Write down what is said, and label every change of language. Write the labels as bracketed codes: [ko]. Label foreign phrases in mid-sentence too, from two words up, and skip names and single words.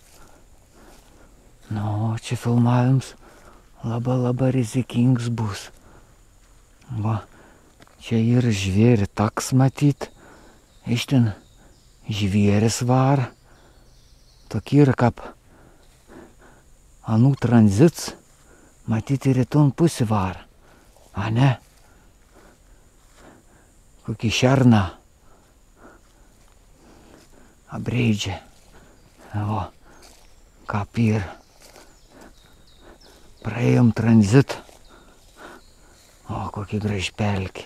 [lt] Nu, čia filmavimas labai rizikingas bus. Va, čia ir žvėri taks matyt. Iš ten žvėris vara. Tokie yra kaip anų tranzits. Matyt ir į ton pusį vara. A ne? Kokį šerną abreidžia. O, kaip ir praėjom tranzitą. O, kokį graži pelkį.